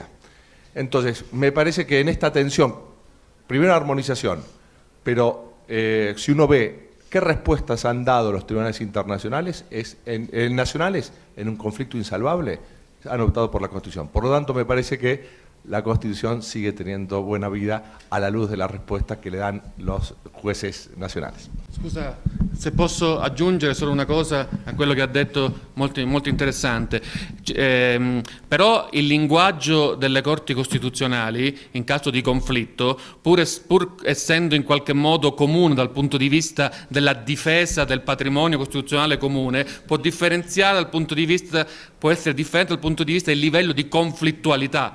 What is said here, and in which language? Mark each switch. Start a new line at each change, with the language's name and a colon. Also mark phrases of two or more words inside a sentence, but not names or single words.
Spanish: Entonces, me parece que en esta tensión, primero armonización, pero si uno ve qué respuestas han dado los tribunales internacionales, nacionales, en un conflicto insalvable, han optado por la Constitución. Por lo tanto, me parece que la Constitución sigue teniendo buena vida a la luz de las respuestas
Italian: che le danno
Spanish: los jueces nazionali.
Italian: Scusa, se posso aggiungere solo una cosa a quello che ha detto, molto, molto interessante. Però il linguaggio delle corti costituzionali in caso di conflitto, pur essendo in qualche modo comune dal punto di vista della difesa del patrimonio costituzionale comune, può differenziare dal punto di vista, può essere differente dal punto di vista del livello di conflittualità.